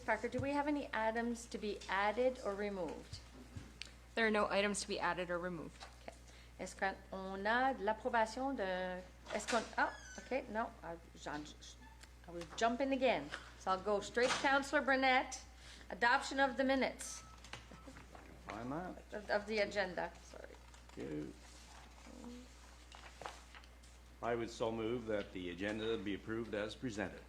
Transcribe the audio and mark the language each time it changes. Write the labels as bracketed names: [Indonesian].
[English] Parker, do we have any items to be added or removed? There are no items to be added or removed. Okay. [French] Est-ce qu'on a de l'approbation de... Est-ce qu'on... [English] Ah, OK, no. I was jumping again. So I'll go straight to Councillor Burnett. Adoption of the minutes Find that. of the agenda. Sorry. You. I would so move that the agenda be approved as presented.